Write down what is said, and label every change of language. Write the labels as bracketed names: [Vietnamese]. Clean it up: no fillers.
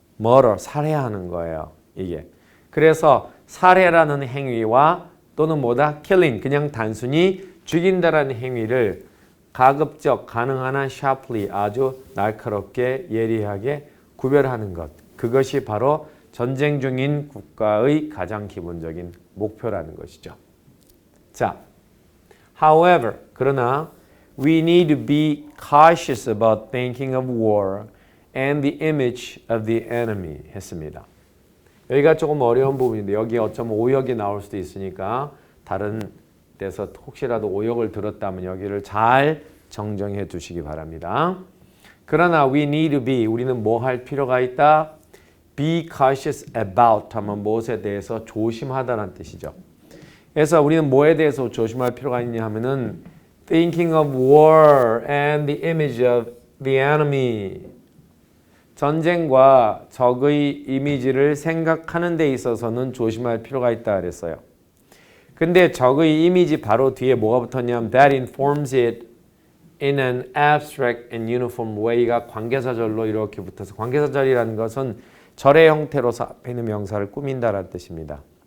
[Korean] murder, 살해하는 거예요. 이게. 그래서 살해라는 행위와 또는 뭐다? killing, 그냥 단순히 죽인다라는 행위를 가급적 가능한 한 sharply, 아주 날카롭게 예리하게 구별하는 것. 그것이 바로 전쟁 중인 국가의 가장 기본적인 목표라는 것이죠. 자, [English] however, [Korean] 그러나 [English] we need to be cautious about thinking of war and the image of the enemy [Korean] 했습니다. 여기가 조금 어려운 부분인데 여기 어쩌면 오역이 나올 수도 있으니까 다른 데서 혹시라도 오역을 들었다면 여기를 잘 정정해 두시기 바랍니다. 그러나 [English] we need to be, [Korean] 우리는 뭐 할 필요가 있다? [English] Be cautious about [Korean] 하면 무엇에 대해서 조심하다라는 뜻이죠. 그래서 우리는 뭐에 대해서 조심할 필요가 있냐 하면은 [English] thinking of war and the image of the enemy. [Korean] 전쟁과 적의 이미지를 생각하는 데 있어서는 조심할 필요가 있다 그랬어요. 근데 적의 이미지 바로 뒤에 뭐가 붙었냐면 [English] that informs it in an abstract and uniform way [Korean] 가 관계사절로 이렇게 붙어서 관계사절이라는 것은 절의 형태로서 앞에 있는 명사를 꾸민다라는 뜻입니다.